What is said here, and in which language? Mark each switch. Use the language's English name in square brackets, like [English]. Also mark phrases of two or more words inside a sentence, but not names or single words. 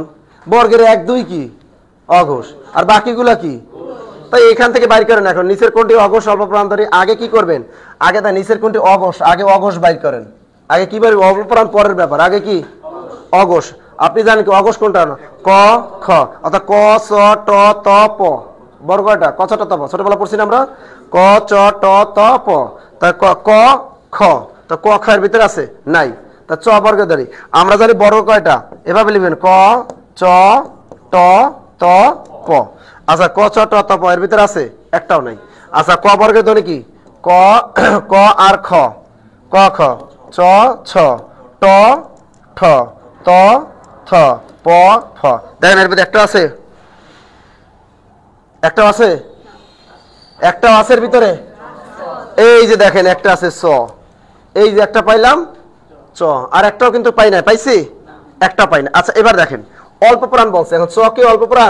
[Bangla] বর্গের 1 2 কি অঘোষ, আর বাকিগুলা কি? তাই এখান থেকে বাইর করেন। এখন নিচের কোনটি অঘোষ অল্প প্রাণ ধ্বনি? আগে কি করবেন? আগে তা নিচের কোনটি অঘোষ, আগে অঘোষ বাইর করেন। আগে কি বাইর? অল্প প্রাণ পরের ব্যাপার, আগে কি অঘোষ। আপনি জানেন কি অঘোষ কোনটা? ক খ, অর্থাৎ ক চ ট ত প। বড় কয়টা? ক চ ট ত প। ছোটবেলা পড়ছি না আমরা, ক চ ট ত প। তা ক খ, তা ক খ এর ভিতরে আছে নাই। তা চ বর্গ ধরি। আমরা জানি বর্গ কয়টা? এভাবে লিখবেন, ক চ ট ত প। আচ্ছা ক চ ট ত প এর ভিতরে আছে? একটাও নাই। আচ্ছা ক বর্গের ধ্বনি কি? ক ক আর খ, ক খ চ ছ ট ঠ ত থ প ফ। দেখেন এর ভিতরে একটা আছে? একটা আছে? একটা আছে এর ভিতরে? এই যে দেখেন একটা আছে চ, এই যে একটা পাইলাম চ, আর একটাও কিন্তু পাই না। পাইছি? একটা পাই না। আচ্ছা এবার দেখেন অল্প প্রাণ বলছে, এখন চ কি অল্প প্রাণ?